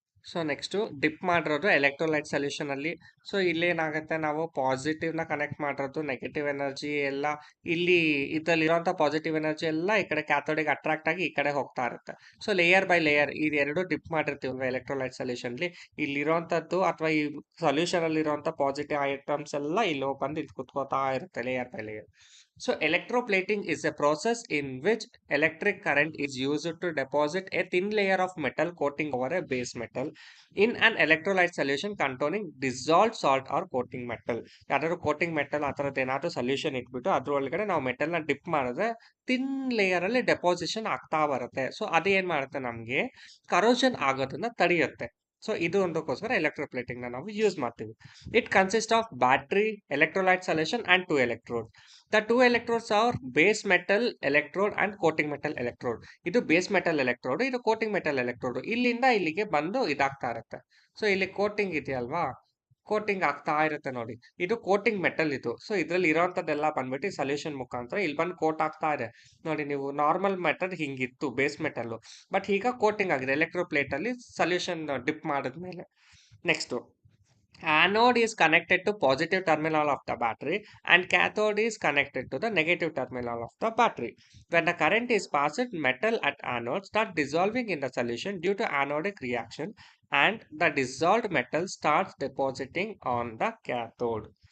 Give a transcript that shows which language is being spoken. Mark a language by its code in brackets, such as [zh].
[kn] So next drip ಮಾಡಿರೋದು electrolyte solution ಅಲ್ಲಿ. So ಇಲ್ಲಿ ಏನಾಗುತ್ತೆ, ನಾವು ಪಾಸಿಟಿವ್ ನ ಕನೆಕ್ಟ್ ಮಾಡಿರೋದು, ನೆಗೆಟಿವ್ ಎನರ್ಜಿ ಎಲ್ಲ ಇಲ್ಲಿ ಇದ್ರಲ್ಲಿ ಇರೋಂಥ ಪಾಸಿಟಿವ್ ಎನರ್ಜಿ ಎಲ್ಲ ಈ ಕಡೆ ಕ್ಯಾಥೋಡಿಗೆ ಅಟ್ರಾಕ್ಟ್ ಆಗಿ ಈ ಕಡೆ ಹೋಗ್ತಾ ಇರುತ್ತೆ. ಸೊ ಲೇಯರ್ ಬೈ ಲೇಯರ್ ಇದು ಎರಡು ಡಿಪ್ ಮಾಡಿರ್ತೀವಿ ಎಲೆಕ್ಟ್ರೋಲೈಟ್ ಸೊಲ್ಯೂಷನ್ ಅಲ್ಲಿ. ಇಲ್ಲಿರೋಂಥದ್ದು ಅಥವಾ ಈ ಸೊಲ್ಯೂಷನ್ ಅಲ್ಲಿ ಇರುವಂತ ಪಾಸಿಟಿವ್ ಐಟಮ್ಸ್ ಎಲ್ಲ ಇಲ್ಲಿ ಬಂದು ಇದು ಕುತ್ಕೋತಾ ಇರುತ್ತೆ layer by layer. [en] So electroplating is a process in which electric current is used to deposit a thin layer of metal coating over a base metal in an electrolyte solution containing dissolved salt or coating metal. [kn] ಯಾವ್ದಾದ್ರು coating metal ಆ ಥರದ್ದು ಏನಾದ್ರು solution ಇಟ್ಬಿಟ್ಟು ಅದ್ರೊಳಗಡೆ ನಾವು ಮೆಟಲ್ನ drip ಮಾಡಿದ್ರೆ ತಿನ್ layer ಅಲ್ಲಿ deposition ಆಗ್ತಾ ಬರುತ್ತೆ. ಸೊ ಅದೇನ್ ಮಾಡುತ್ತೆ, ನಮಗೆ ಕರೋಷನ್ ಆಗೋದನ್ನ ತಡೆಯುತ್ತೆ. ಸೊ ಇದು ಒಂದಕ್ಕೋಸ್ಕರ ಎಲೆಕ್ಟ್ರೋಪ್ಲೇಟಿಂಗ್ ನ ನಾವು ಯೂಸ್ ಮಾಡ್ತೀವಿ. [en] It consist of battery, electrolyte solution and 2 electrodes. The 2 electrodes are base metal electrode and coating metal electrode. [kn] ಇದು ಬೇಸ್ ಮೆಟಲ್ ಎಲೆಕ್ಟ್ರೋಡ್, ಇದು ಕೋಟಿಂಗ್ ಮೆಟಲ್ ಎಲೆಕ್ಟ್ರೋಡ್. ಇಲ್ಲಿಂದ ಇಲ್ಲಿಗೆ ಬಂದು ಇದಾಗ್ತಾ ಇರುತ್ತೆ. ಸೊ ಇಲ್ಲಿ ಕೋಟಿಂಗ್ ಇದೆಯಲ್ವಾ, ಕೋಟಿಂಗ್ ಆಗ್ತಾ ಇರುತ್ತೆ ನೋಡಿ. ಇದು ಕೋಟಿಂಗ್ ಮೆಟಲ್ ಇದು. ಸೊ ಇದ್ರಲ್ಲಿ ಇರೋಂಥದ್ದೆಲ್ಲ ಬಂದ್ಬಿಟ್ಟು ಸೊಲ್ಯೂಷನ್ ಮುಖಾಂತರ ಇಲ್ಲಿ ಬಂದು ಕೋಟ್ ಆಗ್ತಾ ಇದೆ. ನೋಡಿ ನೀವು normal metal ಹಿಂಗಿತ್ತು base metal. But ಈಗ ಕೋಟಿಂಗ್ ಆಗಿದೆ ಎಲೆಕ್ಟ್ರೋ ಪ್ಲೇಟ್ ಅಲ್ಲಿ ಸೊಲ್ಯೂಷನ್ ಡಿಪ್ ಮಾಡಿದ್ಮೇಲೆ. [en] Next, anode is connected to positive terminal of the battery and cathode is connected to the negative terminal of the battery. When the current is passed, metal at anode start dissolving in the solution due to anodic reaction, and the dissolved metal starts depositing on the cathode.